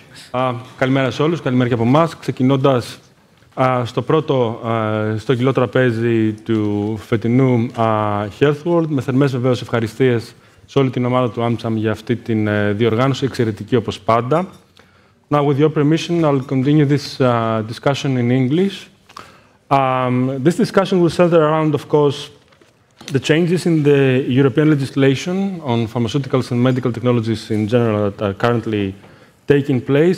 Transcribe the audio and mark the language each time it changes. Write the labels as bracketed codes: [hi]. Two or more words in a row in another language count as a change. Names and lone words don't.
[el] Καλημέρα σε όλους, καλημέρα και από εμάς. Ξεκινώντας στο κιλό τραπέζι του φετινού Health World, με θερμές βεβαίως ευχαριστίες σε όλη την ομάδα του AmCham για αυτή την διοργάνωση, εξαιρετική όπως πάντα. [en] Now, with your permission, I'll continue this discussion in English. This discussion will center around, of course, the changes in the European legislation on pharmaceuticals and medical technologies in general that are currently taking place.